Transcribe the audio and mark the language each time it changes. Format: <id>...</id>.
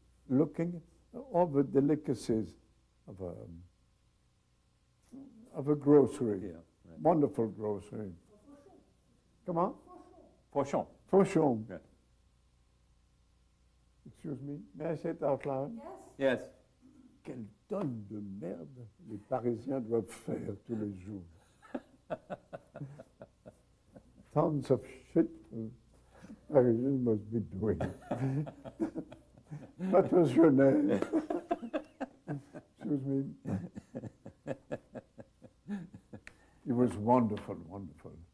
<en>Looking at all the delicacies of a grocery. Yeah, right. Wonderful grocery.</en> <fr>Comment?</fr> <en>Fauchon. Fauchon. Yeah. Excuse me, may I say it out loud? Yes.</en> <fr>Quelle tonne de merde les Parisiens doivent faire tous les jours.</fr> <en>Tons of shit Parisians must be doing. What was your name? Excuse me. was wonderful, wonderful.</en>